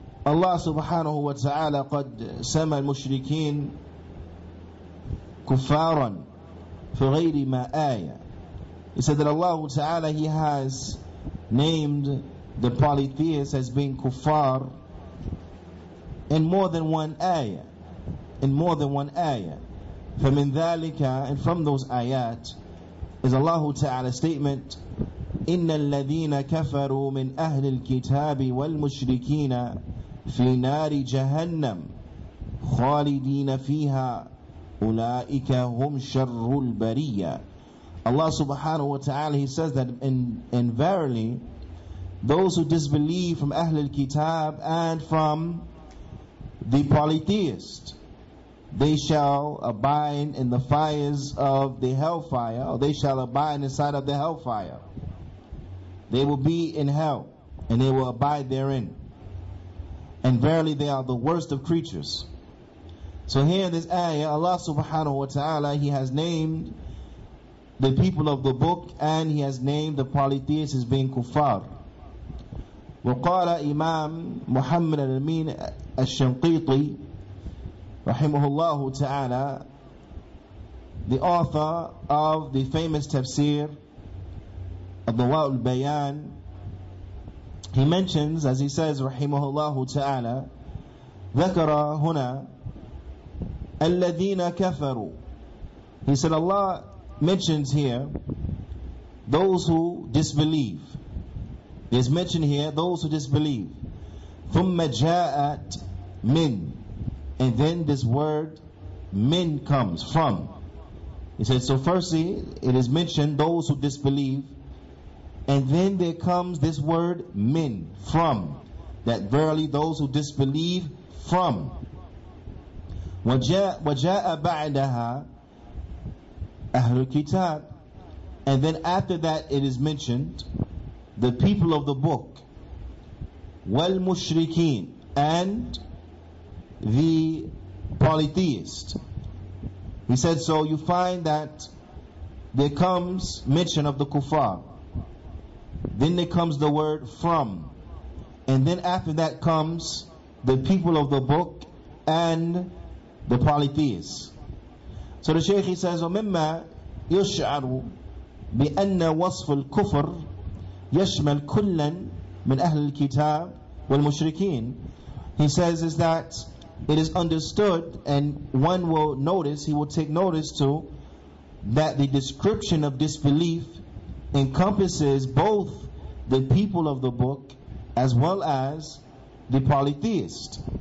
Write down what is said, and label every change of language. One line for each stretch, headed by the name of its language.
Arabic: Allah subhanahu wa ta'ala قد سمى المشركين كفارا في غير ما آية.
English: He said that Allah ta'ala, He has named the polytheists as being kuffar in more than one ayah. In more than one ayah.
Arabic: فَمِن ذَلِكَ,
English: and from those ayat is Allah Ta'ala's statement,
Arabic: إِنَّ الَّذِينَ كَفَرُوا مِنْ أَهْلِ الْكِتَابِ وَالْمُشْرِكِينَ فِي نَارِ جَهَنَّمْ خَالِدِينَ فِيهَا أُولَئِكَ هُمْ شَرُّ الْبَرِيَّةِ.
English: Allah subhanahu wa ta'ala, He says that and verily those who disbelieve from Ahl al-Kitab and from the polytheists, they shall abide in the fires of the hellfire, or they shall abide inside of the hellfire. They will be in hell, and they will abide therein. And verily they are the worst of creatures. So here in this ayah, Allah subhanahu wa ta'ala, He has named the people of the book, and He has named the polytheists as being kuffar.
Arabic: وقال إمام محمد الأمين الشنقيطي رحمه الله تعالى,
English: the author of the famous tafsir Adwa'ul Bayan, he mentions, as he says
Arabic: رحمه الله تعالى, ذكر هنا الذين كفروا.
English: He said Allah mentions here those who disbelieve. There's mentioned here those who disbelieve.
Arabic: ثم جاءت من,
English: and then this word min comes from. He said, so firstly it is mentioned those who disbelieve, and then there comes this word min, from, that verily those who disbelieve from.
Arabic: وجاء بعدها أهل الكتاب,
English: and then after that it is mentioned the people of the book, وَالْمُشْرِكِينَ, and the polytheist. He said, so you find that there comes mention of the kuffar, then there comes the word from, and then after that comes the people of the book and the polytheists. So the Shaykh, he says,
Arabic: وَمِمَّا يُشْعَرُ بِأَنَّ وَصْفُ الْكُفْرِ يشمل كلا من أهل الكتاب والمشركين.
English: He says is that it is understood, and one will notice, he will take notice to, that the description of disbelief encompasses both the people of the book as well as the polytheist.